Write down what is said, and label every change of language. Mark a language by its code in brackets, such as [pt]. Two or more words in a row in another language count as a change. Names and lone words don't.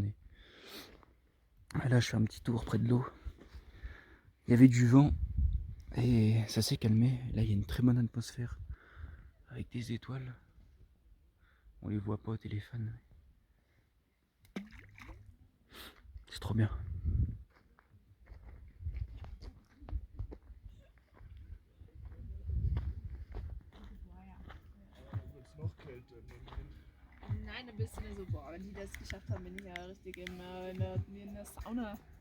[fr] Et là je fais un petit tour près de l'eau Il y avait du vent et ça s'est calmé. Là, il y a une très bonne atmosphère avec des étoiles. On les voit pas au téléphone. C'est trop bien. [de] Nein, ein bisschen so, boah, wenn die das geschafft haben, bin ich ja richtig in der Sauna.